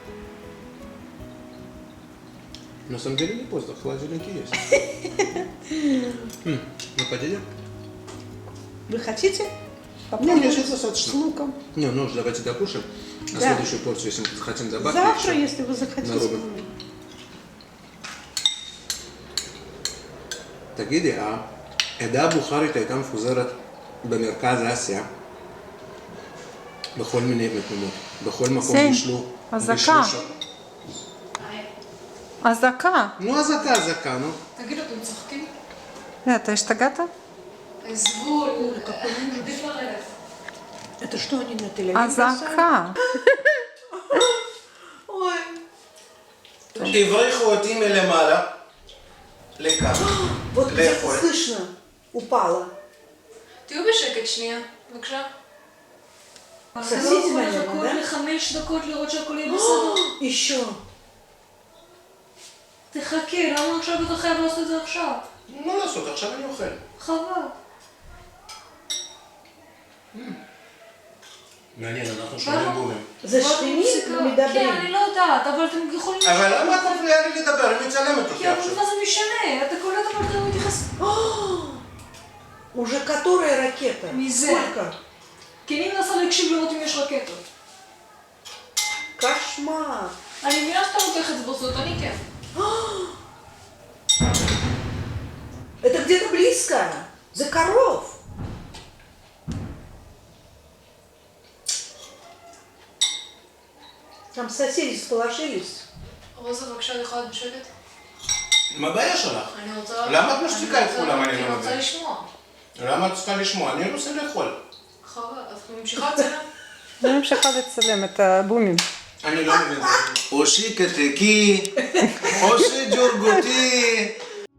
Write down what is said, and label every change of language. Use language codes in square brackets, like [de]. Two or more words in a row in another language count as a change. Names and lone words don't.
[ru] На самом деле не поздно, в холодильнике есть. Ну, хотите? Вы хотите? Не, мне сейчас достаточно. С луком. Не, ну уже давайте докушаем. А Да. следующую порцию, если мы хотим добавить Завтра, еще. если вы захотите. Нарубим. [he] תגידי, העדה הבוכרית הייתה מפוזרת במרכז אסיה, בכל מיני מקומות. בכל מקום סין, בישלו. אזעקה. אזעקה. נו, אזעקה, נו. תגידו, אתם צוחקים? אתה השתגעת? עזבו, עדיף לרדת. [ru] Это что они на Тель-Авив бросают? [he] אזעקה. [ru] Ой. [he] הבריחו אותי מלמעלה לכאן. [ru] Вот где-то [he] לאכול. [ru] слышно упала. [he] תהיו בשקט שנייה, בבקשה. [ru] Соседи, [he] אתה לא יכול [ru] наверное, [he] לחכות [ru] да? [he] ל5 דקות לראות שהכל יהיה בסדר? [ru] Еще. [he] תחכה, למה עכשיו אתה חייב לעשות את זה עכשיו? מה לעשות, עכשיו אני אוכל. חבל. מעניין, אנחנו שומעים בומים. זה בואו שכנים נפסיקה. כן, ומדברים. אני לא יודעת, אבל אתם יכולים... אבל למה את מפריעה לי לדבר? היא מצלמת כי אותי אבל עכשיו. מה זה משנה? אתה קולט אבל אתה לא מתייחס... [ru] Уже которая ракета? [he] מזה. [ru] Сколько? [he] כי אני מנסה להקשיב לראות אם יש רקטות. [ru] Кошмар. [he] אני מבינה שאתה לוקח את זה ברצינות, אני כן. [ru] Это где-то близко. За коров. Там соседи сполошились. [he] רוזה, בבקשה, אני יכולה להיות בשקט? מה הבעיה שלך? אני רוצה... למה את משתיקה את כולם? אני אני לא רוצה מבין. לשמוע. למה את צריכה לשמוע? אני רוצה לאכול. חבל, אז את ממשיכה לצלם? אני ממשיכה לצלם את הבומים. אני לא מבין. או שיקתקי, או שג'ורגותי,